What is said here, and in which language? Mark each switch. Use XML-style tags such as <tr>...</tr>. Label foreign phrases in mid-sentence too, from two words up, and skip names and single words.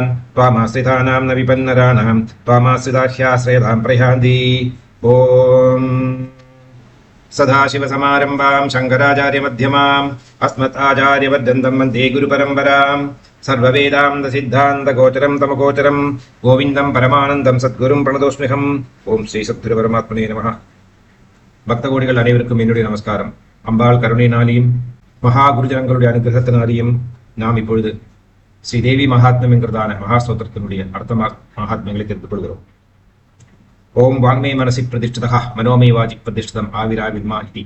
<sa>त्वामाश्रितानां न विपन्नराणां त्वामाश्रिता ह्याश्रयतां प्रयान्ति. ओम सदाशिवसमारम्भां शङ्कराचार्यमध्यमाम् अस्मदाचार्यपर्यन्तं वन्दे गुरुपरम्पराम्. सर्ववेदान्तसिद्धान्तगोचरं तमगोचरं गोविन्दं परमानन्दं सद्गुरुं प्रणतोऽस्म्यहम्. ओं श्री सद्गुरु परमात्मने नमः.</sa> <ta>பக்த கோடிகள் அனைவருக்கும் என்னுடைய நமஸ்காரம். அம்பாள் கருணையினாலேயும் மகா குருஜனங்களுடைய அனுகிரகத்தினாலேயும் நாம் இப்பொழுது ஸ்ரீ தேவி மகாத்மியம் என்கிறதான மகாஸ்தோத்திரத்தினுடைய அர்த்த மகாத்மியங்களை தெரிந்து கொள்கிறோம்.</ta> <sa>ओं वाङ्मे मनसि प्रतिष्ठिता मनोमे वाचि प्रतिष्ठितम् आविराविर्मा एधि.</sa>